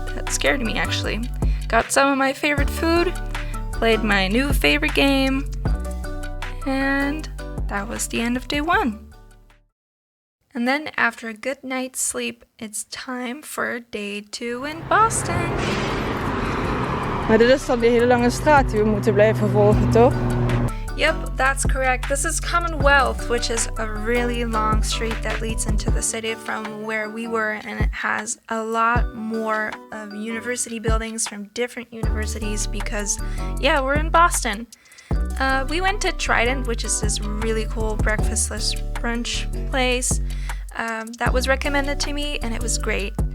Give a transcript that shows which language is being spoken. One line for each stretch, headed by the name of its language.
English: That scared me actually. Got some of my favorite food, played my new favorite game, and that was the end of day 1. And then after a good night's sleep, it's time for day 2 in Boston.
Dutch: Maar dit is dan die hele lange straat die we moeten blijven volgen, toch?
English: Yep, that's correct. This is Commonwealth, which is a really long street that leads into the city from where we were, and it has a lot more of university buildings from different universities because, yeah, we're in Boston. We went to Trident, which is this really cool breakfast/brunch place that was recommended to me, and it was great.